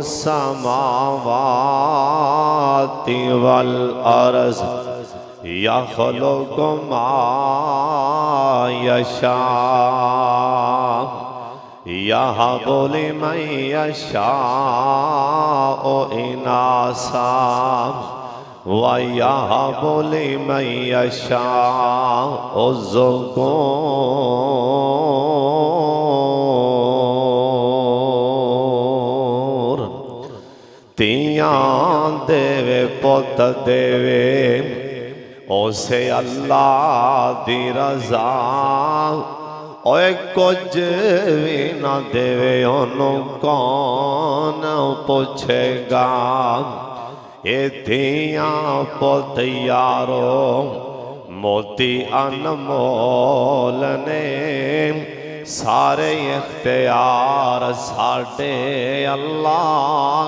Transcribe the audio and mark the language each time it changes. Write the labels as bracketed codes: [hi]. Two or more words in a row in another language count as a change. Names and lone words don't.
[ar] السماوات والارض یخلق ما یشاء یہب لمن یشاء اناثا ویہب لمن یشاء الذکور [pa] تیاں دیوے پوت دیوے اسے اللہ دی رضا اوے کچھ بھی نہ دیوے انہوں کون پوچھے گا اے تیاں پوت یارو موتی انمول نے سارے اختیار ساڑھے اللہ